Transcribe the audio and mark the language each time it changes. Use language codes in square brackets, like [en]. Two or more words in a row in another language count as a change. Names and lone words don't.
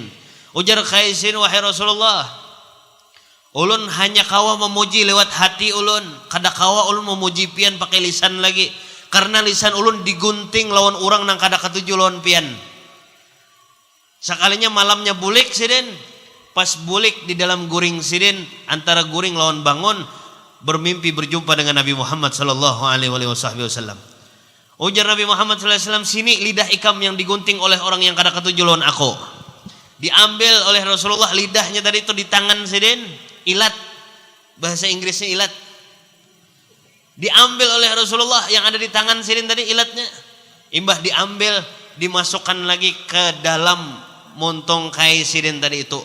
[bjn] Ujar Kaisidin, wahai Rasulullah, ulun hanya kawa memuji lewat hati ulun, kada kawa ulun memuji pian pakai lisan lagi. karena lisan ulun digunting lawan orang nang kada katuju lawan pian. Sakalinya malamnya bulik sidin, pas bulik di dalam guring sidin, antara guring lawan bangun, bermimpi berjumpa dengan Nabi Muhammad [ar] صلى الله عليه وسلم. Ujar Nabi Muhammad صلى الله عليه وسلم, [bjn] sini lidah ikam yang digunting oleh orang yang kada katuju lawan aku. Diambil oleh Rasulullah lidahnya tadi itu di tangan sidin, ilat, bahasa Inggrisnya ilat. Diambil oleh Rasulullah yang ada di tangan sidin tadi ilatnya. Imbah diambil, dimasukkan lagi ke dalam montong kai sidin tadi itu.